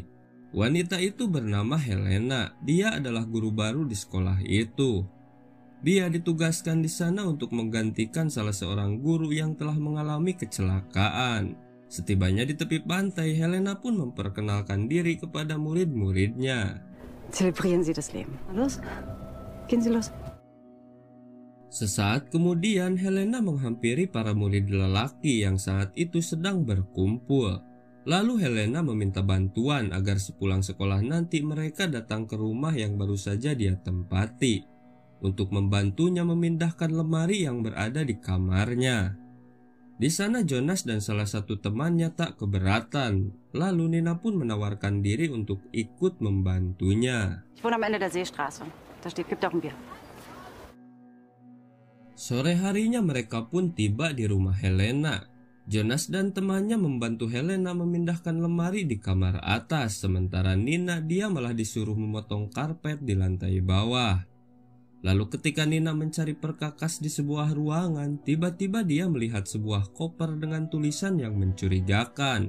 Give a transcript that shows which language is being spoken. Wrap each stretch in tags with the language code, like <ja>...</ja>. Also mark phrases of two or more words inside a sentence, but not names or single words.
<id>Wanita itu bernama Helena. Dia adalah guru baru di sekolah itu. Dia ditugaskan di sana untuk menggantikan salah seorang guru yang telah mengalami kecelakaan. Setibanya di tepi pantai, Helena pun memperkenalkan diri kepada murid-muridnya.</id> <de>Zelebrieren Sie das Leben. Los, gehen Sie los.</de> <id>Sesaat kemudian Helena menghampiri para murid lelaki yang saat itu sedang berkumpul. Lalu Helena meminta bantuan agar sepulang sekolah nanti mereka datang ke rumah yang baru saja dia tempati untuk membantunya memindahkan lemari yang berada di kamarnya. Di sana Jonas dan salah satu temannya tak keberatan. Lalu Nina pun menawarkan diri untuk ikut membantunya.</id> <de>Ich wohne am Ende der Seestraße. Da steht, gibt auch ein Bier.</de> <id>Sore harinya mereka pun tiba di rumah Helena. Jonas dan temannya membantu Helena memindahkan lemari di kamar atas, sementara Nina dia malah disuruh memotong karpet di lantai bawah. Lalu ketika Nina mencari perkakas di sebuah ruangan, tiba-tiba dia melihat sebuah koper dengan tulisan yang mencurigakan.</id>